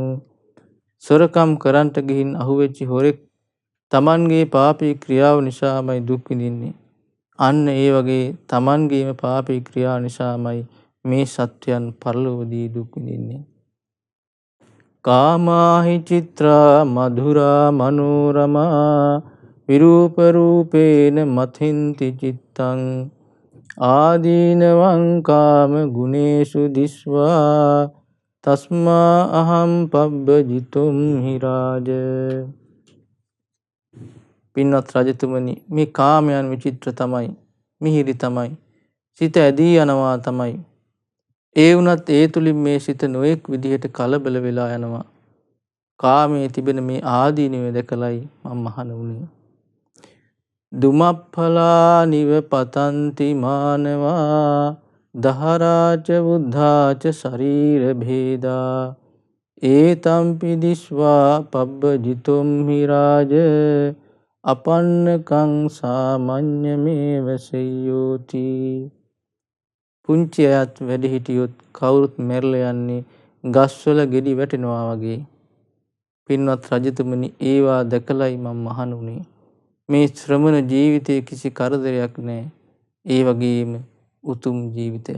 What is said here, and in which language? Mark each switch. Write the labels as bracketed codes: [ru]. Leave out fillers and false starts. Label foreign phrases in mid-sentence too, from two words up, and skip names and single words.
[si] සොරකම් කරන්ට ගිහින් අහුවෙච්ච හොරෙක් තමන්ගේ පාපී ක්‍රියාව නිසාමයි දුක් විඳින්නේ. අන්න ඒ වගේ තමන්ගේම පාපී ක්‍රියාව නිසාමයි මේ සත්වයන් පරලොවදී දුක් විඳින්නේ. [pi] කාමාහි චිත්‍රා මధుරා මනෝරමා විරූප රූපේන මතින්ති චිත්තං ආදීනවං කාම ගුණේසු දිස්වා තස්මා අහම් පබ්බජිතුම් හිරාජ. [si] පින්වත් රජතුමනි, මේ කාමයන් විචිත්‍ර තමයි, මිහිරි තමයි, සිත ඇදී යනවා තමයි. ඒ වුණත් ඒ තුලින් මේ සිත නොඑක් විදිහට කලබල වෙලා යනවා. කාමයේ තිබෙන මේ ආදීනව දැකලයි මම මහණ වුණේ. [pi] දුමප්පලා නිව පතන්ති මානවා දහරාච බුද්ධාච ශරීර භේදා ඒතම්පි දිස්වා පබ්බජිතුම් හිරාජ අපන්නකං සාමඤ්ඤමේව සෙය්‍යෝති. [si] පුංචි අයත් වැඩි හිටියොත් කවුරුත් මැරලා යන්නේ ගස්වල ගෙඩි වැටෙනවා වගේ. පින්වත් රජතුමනි, ඒවා දැකලයි මම මහණ වුණේ. මේ ශ්‍රමණ ජීවිතයේ කිසි කරදරයක් නැහැ. ඒ වගේම උතුම් ජීවිතයක්.